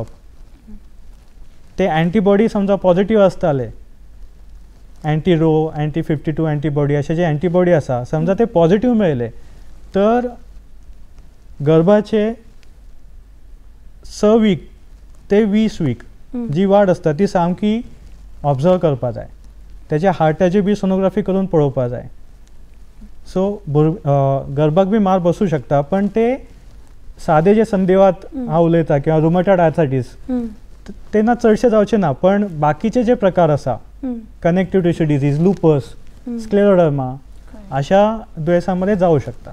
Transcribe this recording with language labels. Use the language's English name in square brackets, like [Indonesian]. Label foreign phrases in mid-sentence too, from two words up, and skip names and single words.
[Konkani] ते अँटीबॉडी समजा पॉझिटिव्ह असताले, अँटी-रो, अँटी-52 अँटीबॉडी असे जे अँटीबॉडी असा समजा ते पॉझिटिव्ह मेळले तर गर्भाचे 6 वीक ते 20 वीक जी वाढ असता ती सामकी ऑब्झर्व करपा जाय. त्याच्या हार्टाची बी सोनोग्राफी करून पळोवपा जाय. सो गर्भाक बी मार बसू शकता, पण ते साधे जे संधिवात हांव उलयता किंवा [English] rheumatoid arthritis [Konkani] तेन्ना चडशे जावचे ना, पण बाकीचे जे प्रकार असा [English] connective tissue disease, [Konkani] लुपस, स्क्लेरोडर्मा अशा दुयेंसांमध्ये जाऊ शकता.